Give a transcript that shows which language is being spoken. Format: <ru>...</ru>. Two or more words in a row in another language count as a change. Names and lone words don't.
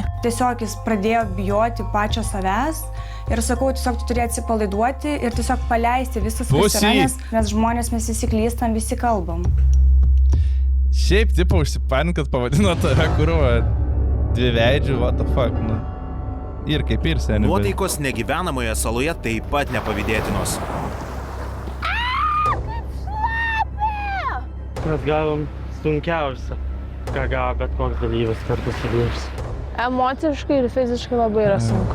<lt>Tiesiog jis pradėjo bijoti pačio savęs ir sakau, tiesiog tu turi atsipalaiduoti ir tiesiog paleisti visas visą, nes žmonės mes visi klystam, visi kalbam. Šiaip, tipo, užsipanint, kad pavadino tave kurva dviveidžių,</lt> <en>what the fuck,</en> <lt>nu. Ir kaip ir seniai. Nuotaikos negyvenamoje saloje taip pat nepavydėtinos. Mes gavom sunkiausią, ką gavo bet koks dalyvis kartu su dalyvis. Emociškai ir fiziškai labai yra sunku.</lt>